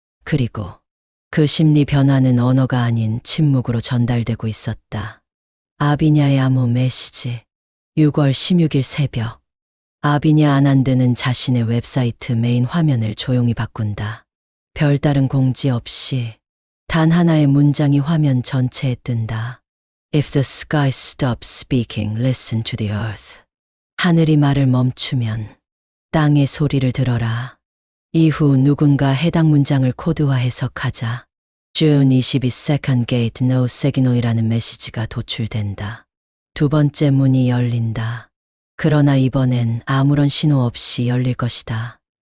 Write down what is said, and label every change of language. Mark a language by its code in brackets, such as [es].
[ko] 그리고 그 심리 변화는 언어가 아닌 침묵으로 전달되고 있었다. 아비냐의 암호 메시지. 6월 16일 새벽. 아비냐 아난드는 자신의 웹사이트 메인 화면을 조용히 바꾼다. 별다른 공지 없이 단 하나의 문장이 화면 전체에 뜬다. [en] If the sky stops speaking, listen to the earth. [ko] 하늘이 말을 멈추면 땅의 소리를 들어라. 이후 누군가 해당 문장을 코드화 해석하자 [en] June 22nd gate no signal [ko] 이라는 메시지가 도출된다. 두 번째 문이 열린다. 그러나 이번엔 아무런 신호 없이 열릴 것이다.